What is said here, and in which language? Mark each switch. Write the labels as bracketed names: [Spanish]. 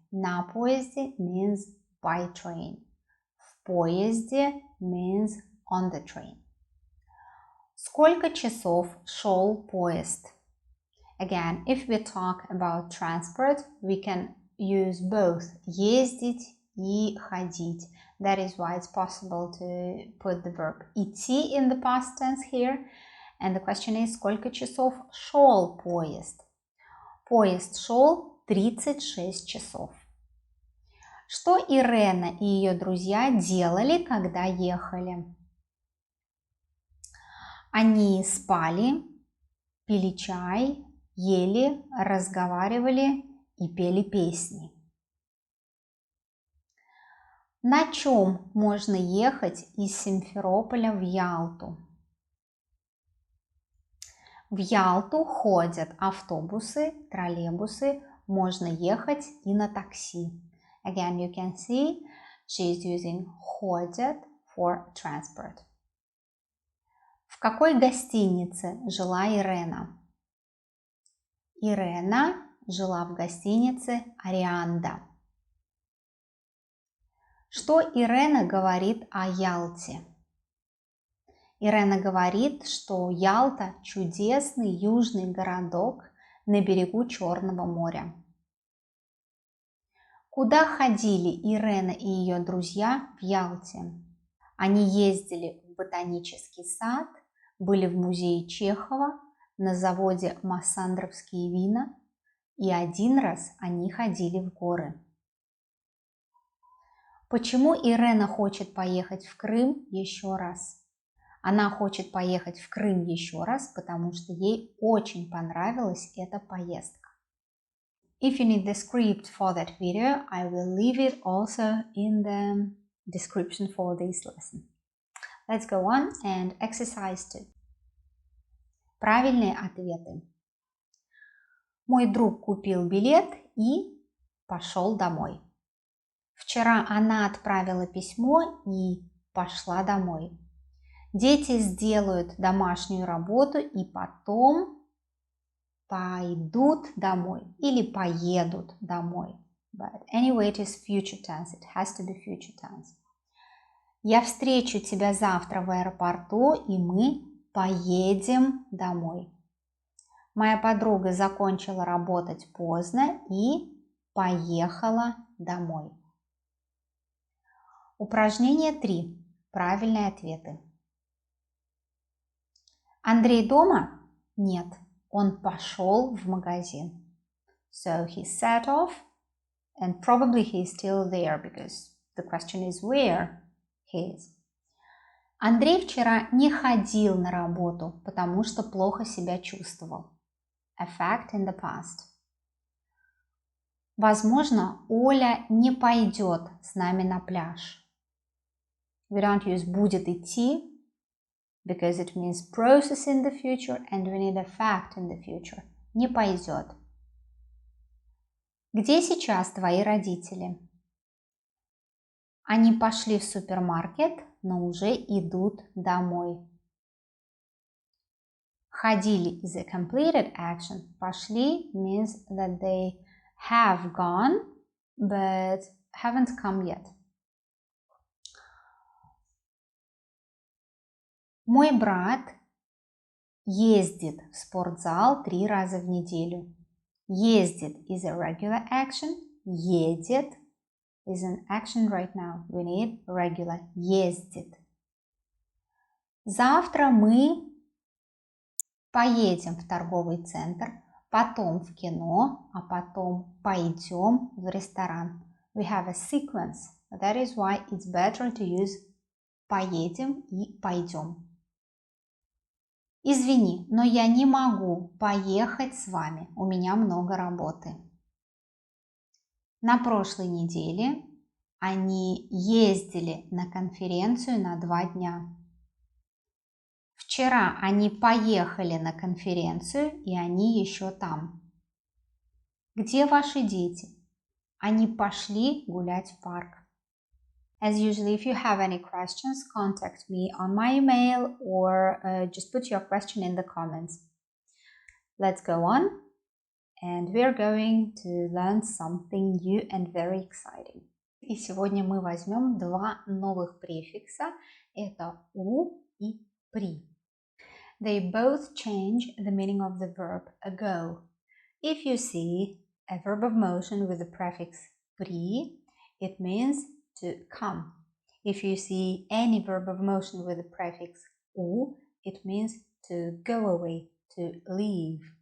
[Russian] На поезде [English] means by train. [Russian] В поезде [English] means on the train. [Russian] Сколько часов шел поезд? [English] Again, if we talk about transport, we can use both [Russian] ездить и ходить. [English] That is why it's possible to put the verb идти in the past tense here. And the question is, [Russian] сколько часов шел поезд? Поезд шел 36 часов. Что Ирена и ее друзья делали, когда ехали? Они спали, пили чай, ели, разговаривали и пели песни. На чем можно ехать из Симферополя в Ялту? В Ялту ходят автобусы, троллейбусы, можно ехать и на такси. [English] Again, you can see she's using ходят for transport. [Russian] В какой гостинице жила Ирена? Ирена жила в гостинице Арианда. Что Ирена говорит о Ялте? Ирена говорит, что Ялта – чудесный южный городок на берегу Черного моря. Куда ходили Ирена и ее друзья в Ялте? Они ездили в ботанический сад, были в музее Чехова, на заводе «Массандровские вина», и один раз они ходили в горы. Почему Ирена хочет поехать в Крым еще раз? Она хочет поехать в Крым еще раз, потому что ей очень понравилась эта поездка. [English] If you need the script for that video, I will leave it also in the description for this lesson. Let's go on and exercise 2. [Russian] Правильные ответы. Мой друг купил билет и пошел домой. Вчера она отправила письмо и пошла домой. Дети сделают домашнюю работу и потом пойдут домой или поедут домой. [English] But anyway, it is future tense. It has to be future tense. [Russian] Я встречу тебя завтра в аэропорту, и мы поедем домой. Моя подруга закончила работать поздно и поехала домой. Упражнение 3. Правильные ответы. Андрей дома? Нет, он пошел в магазин. [English] So he set off, and probably he's still there because the question is where he is. [Russian] Андрей вчера не ходил на работу, потому что плохо себя чувствовал. [English] A fact in the past. [Russian] Возможно, Оля не пойдет с нами на пляж. [English] We don't use [Russian] будет идти, [English] because it means process in the future and we need a fact in the future. [Russian] Не пойдет. Где сейчас твои родители? Они пошли в супермаркет, но уже идут домой. [English] Ходили is a completed action. Пошли means that they have gone but haven't come yet. [Russian] Мой брат ездит в спортзал 3 раза в неделю. [English] Ездит is a regular action. Едет is an action right now. We need regular. Ездит. [Russian] Завтра мы поедем в торговый центр, потом в кино, а потом пойдем в ресторан. [English] We have a sequence. That is why it's better to use [Russian] поедем и пойдем. Извини, но я не могу поехать с вами. У меня много работы. На прошлой неделе они ездили на конференцию на 2 дня. Вчера они поехали на конференцию, и они еще там. Где ваши дети? Они пошли гулять в парк. [English] As usually, if you have any questions, contact me on my email or just put your question in the comments. Let's go on, and we are going to learn something new and very exciting. [Russian] И сегодня мы возьмем два новых префикса. Это «у» и «при». [English] They both change the meaning of the verb go. If you see a verb of motion with the prefix «при», it means to come. If you see any verb of motion with the prefix «у», it means to go away, to leave.